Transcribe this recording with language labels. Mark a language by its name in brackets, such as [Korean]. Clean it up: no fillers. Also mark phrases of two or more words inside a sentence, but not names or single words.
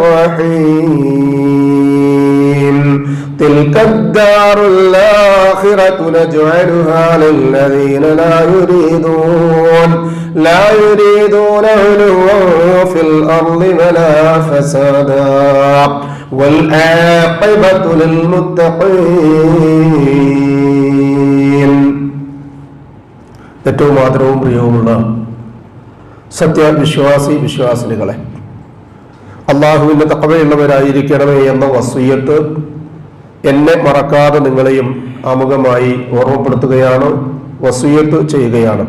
[Arabic] الرحيم تلك الدار الآخرة نجعلها للذين لا يريدون علوا في الأرض ولا فسادا والعاقبة للمتقين. [Malayalam] ഏറ്റവും ആദരവും പ്രിയവുമുള്ള വിശ്വാസിനികളെ, അള്ളാഹുവിന്റെ തഖ്വയുള്ളവരായിരിക്കണമേ എന്ന വസിയ്യത്ത് എന്നെ മറക്കാതെ നിങ്ങളെയും ആമുഖമായി ഓർമ്മപ്പെടുത്തുകയാണ്, വസിയ്യത്ത് ചെയ്യുകയാണ്.